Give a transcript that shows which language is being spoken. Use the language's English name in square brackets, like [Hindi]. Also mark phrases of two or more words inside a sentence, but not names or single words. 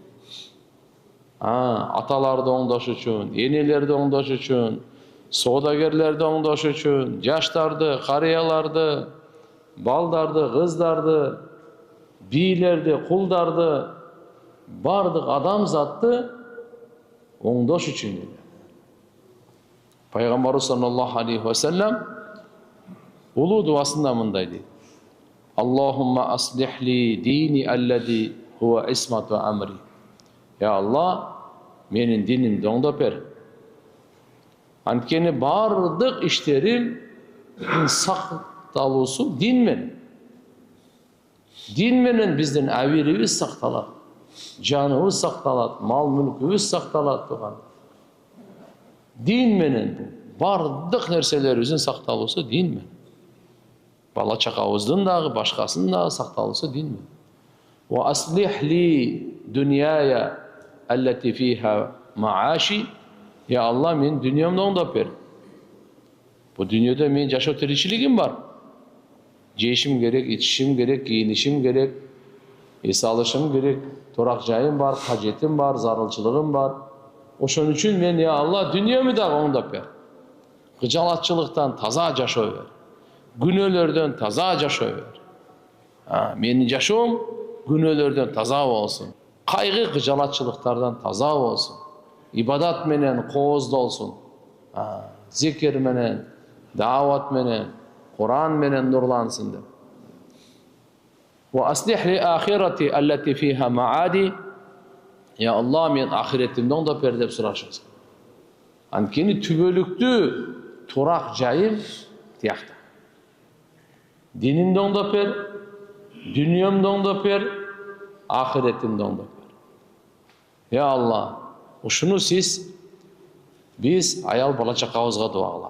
[Kyrgyz] Аталарды оңдош үчүн, энелерди оңдош үчүн, соодагерлерди оңдош үчүн, жаштарды, карыяларды, балдарды, кыздарды, бийлерди, кулдарды, бардык адамзатты оңдош үчүн келген. Пайгамбарыбыз [Arabic] صلى الله عليه وسلم [Kyrgyz] улуу дуасында мындай дейт: [Arabic] اللهم أصلح لي ديني الذي هو عصمة أمري. يا الله, [Kyrgyz] менин динимди оңдоп бер. Анткени бардык иштерим сакталуусу дин менен. Дин менен биздин абирибиз сакталат, жаныбыз сакталат, мал мүлкүбүз сакталат турган. Дин менен бардык нерселерибиздин сакталуусу дин менен. Бала чакабыздын дагы, башкасынын дагы сакталуусу дин менен. [Arabic] وأصلح لي دنياي التي فيها معاشي. يا الله, [Kyrgyz] мен дүниемди оңдоп бер. Бу дүниеде мен жашоо тиричилигим бар. Жешим керек, ичишим керек, кийинишим керек, эс алышым керек, турак жайым бар, кажетим бар, зарылчылыгым бар. Ошон үчүн мен, [Arabic] يا الله, [Kyrgyz] дүниемди дагы оңдоп бер. Кыжалатчылыктан таза жашоо бер. Күнөөлөрдөн таза жашоо бер. Менин жашоом күнөөлөрдөн таза болсун. Кайгы кыжалатчылыктардан таза болсун. Ибадат менен кооздолсун. Зикир менен, даават менен, Кур'ан менен нурлансын деп. [Arabic] وأصلح لي آخرتي التي فيها معادي. يا الله, [Kyrgyz] мен ахиретимди оңдоп бер деп сурашыңыз. Анткени түбөлүктүү турак жайым тиякта. Динимди оңдоп бер, дүниемди оңдоп бер, ахиретимди оңдоп бер. [Arabic] يا الله, [Kyrgyz] ушуну биз аял бала чакабызга дуа кылалы.